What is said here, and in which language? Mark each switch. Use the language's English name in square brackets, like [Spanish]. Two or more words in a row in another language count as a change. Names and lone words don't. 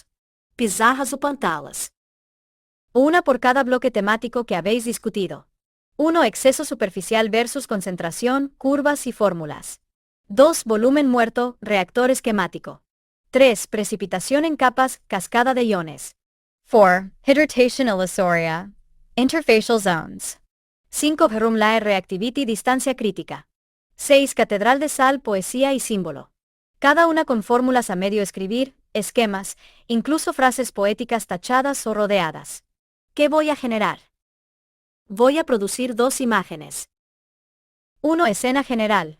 [Spanish] Pizarras o pantalas. Una por cada bloque temático que habéis discutido. 1. Exceso superficial versus concentración, curvas y fórmulas. 2. Volumen muerto, reactor esquemático. 3. Precipitación en capas, cascada de iones. 4. Hydratation illusoria. [English] Interfacial zones. 5. Rumlae reactivity [Spanish] distancia crítica. [English] 6. [Spanish] Catedral de sal, poesía y símbolo. Cada una con fórmulas a medio escribir, esquemas, incluso frases poéticas tachadas o rodeadas. ¿Qué voy a generar? Voy a producir 2 imágenes. 1. Escena general.